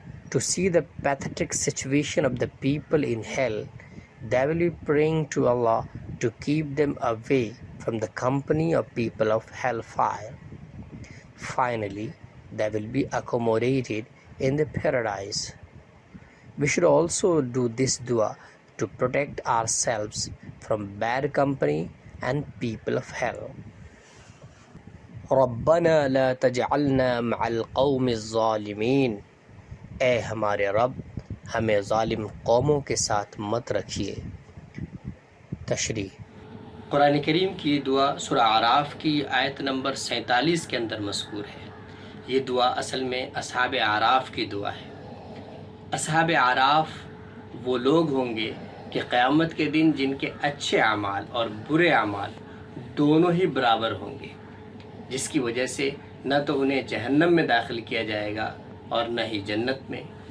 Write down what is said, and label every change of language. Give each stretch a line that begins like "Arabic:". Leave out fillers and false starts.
English: To see the pathetic situation of the people in hell, they will be praying to Allah to keep them away from the company of people of hellfire. Finally, they will be accommodated in the paradise. We should also do this dua to protect ourselves from bad company and people of hell.
Arabic: ربنا لا تجعلنا مع القوم الظالمین.
Urdu: اے ہمارے رب، ہمیں ظالم قوموں کے ساتھ مت رکھیے. تشریح. قرآن کریم کی دعا سورہ اعراف کی آیت نمبر 47 کے اندر مذکور ہے. یہ دعا اصل میں اصحاب اعراف کی دعا ہے. اصحاب اعراف وہ لوگ ہوں گے کہ قیامت کے دن جن کے اچھے اعمال اور برے اعمال دونوں ہی برابر ہوں گے، جس کی وجہ سے نہ تو انہیں جہنم میں داخل کیا جائے گا اور نہ ہی جنت میں،